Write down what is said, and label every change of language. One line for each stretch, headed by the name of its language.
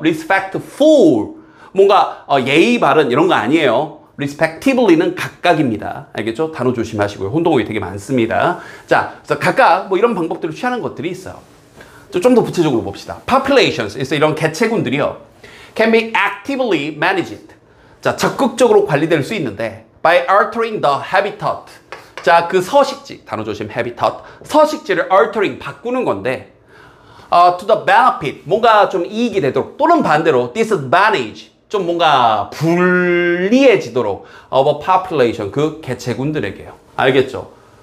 Korean: respectful, 뭔가 예의 바른 이런 거 아니에요. respectively는 각각입니다. 알겠죠? 단어 조심하시고요. 혼동어휘 되게 많습니다. 자, 그래서 각각 뭐 이런 방법들을 취하는 것들이 있어요. 좀 더 구체적으로 봅시다. populations, 그래서 이런 개체군들이요.
English: can be actively managed.
Korean: 자, 적극적으로 관리될 수 있는데
English: by altering the habitat.
Korean: 자, 그 서식지, 단어 조심, habitat. 서식지를 altering, 바꾸는 건데
English: to the benefit,
Korean: 뭔가 좀 이익이 되도록, 또는 반대로 disadvantage, 좀 뭔가 불리해지도록
English: of a population,
Korean: 그 개체군들에게요. 알겠죠?